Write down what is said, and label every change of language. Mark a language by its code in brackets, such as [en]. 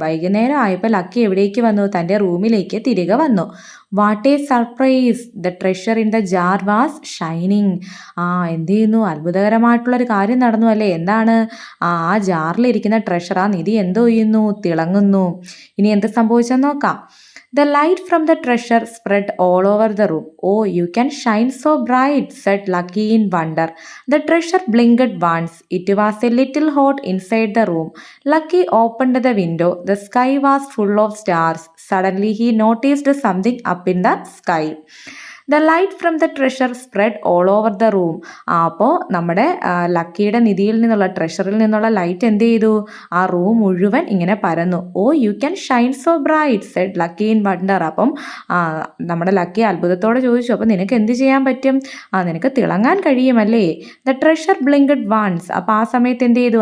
[ml] വൈകുന്നേരം ആയപ്പോൾ ലക്കി എവിടേക്ക് വന്നു? തൻ്റെ റൂമിലേക്ക് തിരികെ വന്നു. [en] What a surprise, the treasure in the jar was shining. [ml] എന്ത് ചെയ്യുന്നു? അത്ഭുതകരമായിട്ടുള്ളൊരു കാര്യം നടന്നു അല്ലേ? എന്താണ്? ആ ജാറിലിരിക്കുന്ന ട്രഷർ, ആ നിധി എന്തോ ചെയ്യുന്നു? തിളങ്ങുന്നു. ഇനി എന്ത് സംഭവിച്ചെന്ന് നോക്കാം. [en] The light from the treasure spread all over the room. Oh, you can shine so bright, said Lucky in wonder. The treasure blinked once. It was a little hot inside the room. Lucky opened the window. The sky was full of stars. Suddenly he noticed something up in the sky. The light from the treasure spread all over the room. [ml] അപ്പോൾ നമ്മുടെ ലക്കിയുടെ നിധിയിൽ നിന്നുള്ള, ട്രഷറിൽ നിന്നുള്ള light എന്ത് ചെയ്തു? ആ room മുഴുവൻ ഇങ്ങനെ പരന്നു. [en] Oh you can shine so bright, said Lucky in wonder. [ml] അപ്പം നമ്മുടെ ലക്കി അത്ഭുതത്തോടെ ചോദിച്ചു, അപ്പം നിനക്ക് എന്ത് ചെയ്യാൻ പറ്റും? നിനക്ക് തിളങ്ങാൻ കഴിയുമല്ലേ? [en] The treasure blinked once. [ml] അപ്പോൾ ആ സമയത്ത് എന്ത് ചെയ്തു?